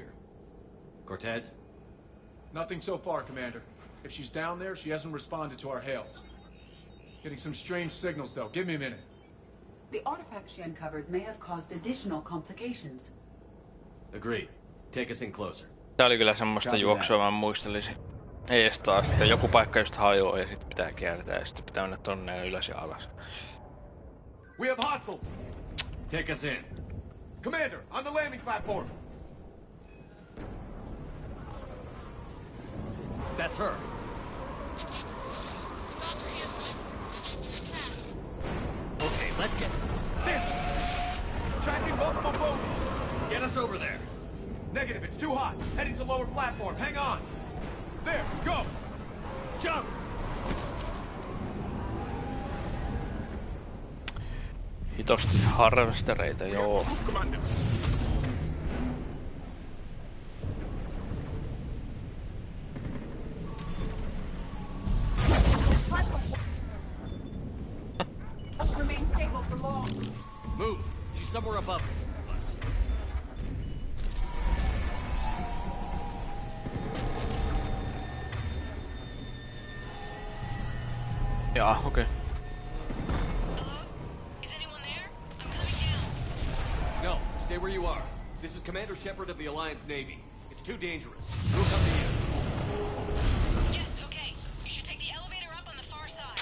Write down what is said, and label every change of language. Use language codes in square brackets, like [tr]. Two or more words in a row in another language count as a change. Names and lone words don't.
[en] Cortez? Nothing so far, Commander. If she's down there, she hasn't responded to our hails. Getting some strange signals, though. Give me a minute. The artifact she uncovered may have caused additional complications. Agreed. Take us in closer. [fi] Tää oli kyllä semmoista juoksua, mä muistelisin. Ees taas, että joku paikka just hajoaa ja sit pitää kiertää ja sit pitää mennä tonne ja ylös ja alas. [en] We have hostiles! Take us in. Commander, on the landing platform! That's her. Okay, let's get it. This! Tracking multiple boats! Get us over there. Negative, it's too hot. Heading to lower platform. Hang on. There, go! Jump! [fi] Hitosti harvestereita, joo. [en] Remain stable for long. Move. She's somewhere above us. Yeah, okay. No, stay where you are. This is Commander Shepard of the Alliance Navy. It's too dangerous. We'll come to you. Yes, okay. You should take the elevator up on the far side.